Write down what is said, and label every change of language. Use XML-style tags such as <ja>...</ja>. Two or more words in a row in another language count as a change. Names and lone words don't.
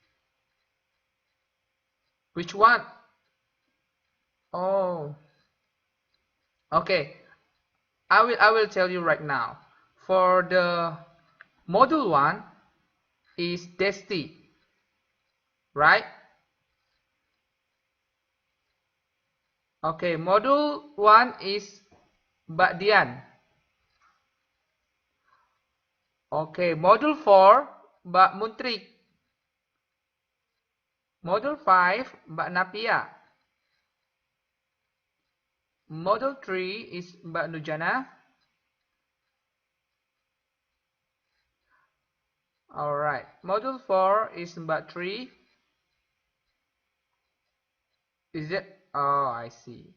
<en>Which one? Oh, okay. I will tell you right now. For the module 1 is Desti, right? Okay, module 1 is Mbak Dian. Okay, module 4 Mbak Muntrik. Module 5 Mbak Napia. Module 3 is Mbak Nujana. Alright, module 4 is Mbak Tri. Is it? Oh, I see.</en>